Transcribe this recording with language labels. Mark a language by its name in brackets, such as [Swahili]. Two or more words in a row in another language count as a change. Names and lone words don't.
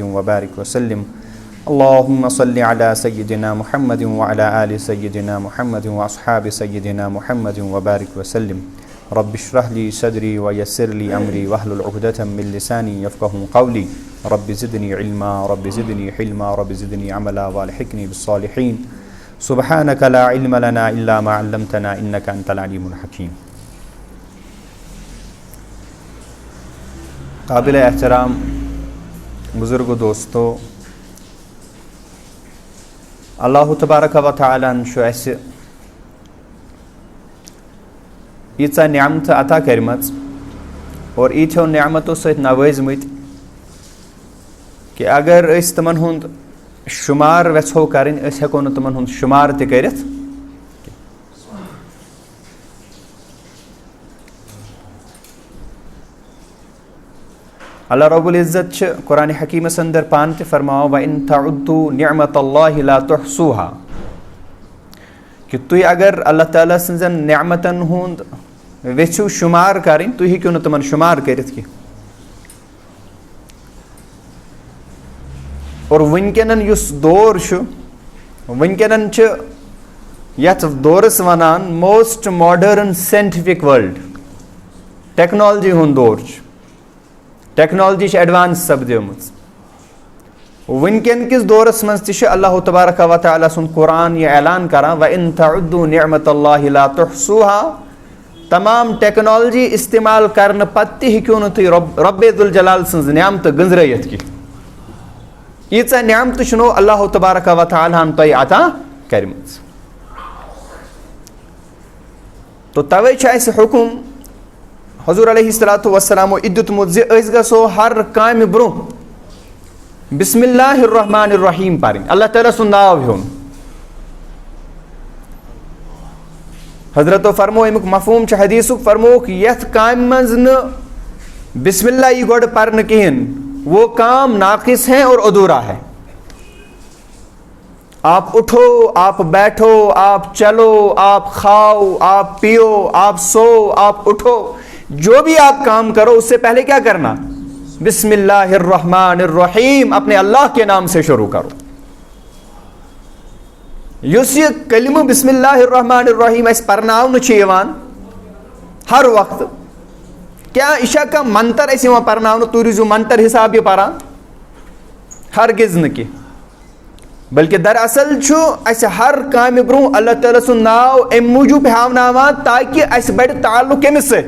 [Arabic] وبارك وسلم اللهم صل على سيدنا محمد وعلى آل سيدنا محمد وأصحاب سيدنا محمد وبارك وسلم رب اشرح لي صدري ويسر لي أمري واحلل عقدة من لساني يفقهوا قولي رب زدني علما رب زدني حلما رب زدني عملا والحقني بالصالحين سبحانك لا علم لنا إلا ما علمتنا إنك أنت العليم الحكيم. [Kashmiri] قابل احترام بزرگ دوستو، اللہ تبارک و تعالیٰ چھُ اَسہِ ییٖژاہ نعمتہٕ عطا کٔرمٕژ اور ییٖتیو نعمتو سۭتۍ نوٲزمٕتۍ کہ اگر أسۍ تِمن ہُنٛد شُمار ویژھو کَرٕنۍ أسۍ ہٮ۪کو نہٕ تِمن ہُنٛد شُمار تہِ کٔرِتھ. اللہ رب العزت چھِ قرآنِ حکیٖمس انٛدر پانہٕ تہِ فرماوان [Arabic] وَإِن تَعُدُّوا نِعمَتَ اللہِ لَا تُحْصُوهَا [Kashmiri] کہ تُہۍ اگر اللہ تعالیٰ سٕنٛزن نعمتن ہُنٛد ویژھِو شُمار کَرٕنۍ تُہۍ ہیٚکِو نہٕ تِمن شُمار کٔرِتھ کینٛہہ. اور وٕنکیٚنن یُس دور چھُ وٕنکیٚنن چھِ یتھ دورس ونان [English] most modern scientific world, [Kashmiri] ٹیکنالجی ہُنٛد دور چھُ، ٹیکنالجی چھِ ایڈوانس سپدیمٕژ. وٕنکیٚن کِس دورس منٛز تہِ چھُ اللہ تبارک و تعالیٰ سُنٛد قرآن یہِ اعلان کران [Arabic] وَإِن تَعُدُّوا نِعمَتَ اللہِ لَا تُحْصُوهَا [Kashmiri] تمام ٹیکنالجی استعمال کرنہٕ پتہٕ تہِ ہیٚکِو نہٕ تُہۍ رۄبِ ذوالجلال سٕنٛز نعمتہٕ گٔنٛزرٲیِتھ کینٛہہ. ییٖژاہ نعمتہٕ چھُنو اللہ تبارک و تعالیٰ ہن تۄہہِ عطا کَرِمٕژ. تو توے چھُ اَسہِ حُکُم حضوٗر [Arabic] علیہ الصلاۃ وسلامو [Kashmiri] یہِ دیُتمُت زِ أسۍ گژھو ہر کامہِ برونٛہہ [Arabic] بسم اللہ الرحمٰن الرحیٖم [Kashmiri] پرٕنۍ، اللہ تعالیٰ سُنٛد ناو ہیوٚن. حضرتو فرمو امیُک مفہوٗم چھُ حدیٖثُک، فرمووُکھ یتھ کامہِ منٛز نہٕ بسم اللہ یی گۄڈٕ پرنہٕ کِہینۍ [Urdu] وہ کام ناقص ہے اور ادھورا ہے. آپ اٹھو، آپ بیٹھو، آپ چلو، آپ کھاؤ، آپ پیو، آپ سو، آپ اٹھو، جو بھی آپ کام کرو اس سے پہلے کیا کرنا؟ [Arabic] بسم اللہ الرحمن الرحیم، [Urdu] اپنے اللہ کے نام سے شروع کرو. [Kashmiri] یُس یہ کلمہ [Arabic] بسم اللہ الرحمن الرحیم [Kashmiri] اَسہِ پرناونہٕ چھُ یِوان ہر وقتہٕ، کیٛاہ یہِ چھا کانٛہہ منتر اَسہِ یِوان پرناونہٕ تُہۍ روٗزِو منتر حساب یہِ پران؟ ہرگز نہٕ کینٛہہ، بلکہ دراصل چھُ اَسہِ ہر کامہِ برونٛہہ اللہ تعالیٰ سُنٛد ناو اَمہِ موٗجوٗب ہاوناوان تاکہِ اَسہِ بڑِ تعلق کٔمِس سۭتۍ؟